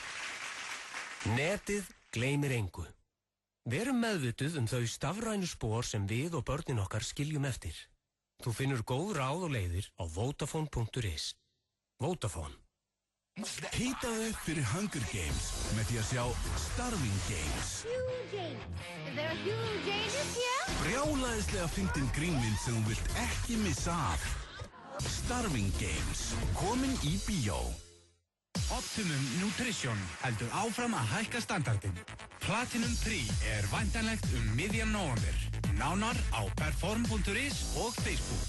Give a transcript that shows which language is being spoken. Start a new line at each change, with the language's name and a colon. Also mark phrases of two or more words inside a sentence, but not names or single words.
Icelandic: Netið gleymir engu. Verum meðvituð þau stafrænu spor sem við og börnin okkar skiljum eftir. Þú finnur góð ráð og leiðir á Vodafone.is. Vodafone. Hitaðu upp fyrir
English: Hunger Games
Icelandic: með því að sjá
English: Starving Games. Huge James. Is there a huge James here?
Icelandic: Brjálæðislega fyndin grínmynd sem þú vilt ekki missa af. Starving Games. Komin í bíó.
English: Optimum Nutrition
Icelandic: heldur áfram að hækka standardin. Platinum 3 er væntanlegt miðjan nóvember. Nánar á perform.is og Facebook.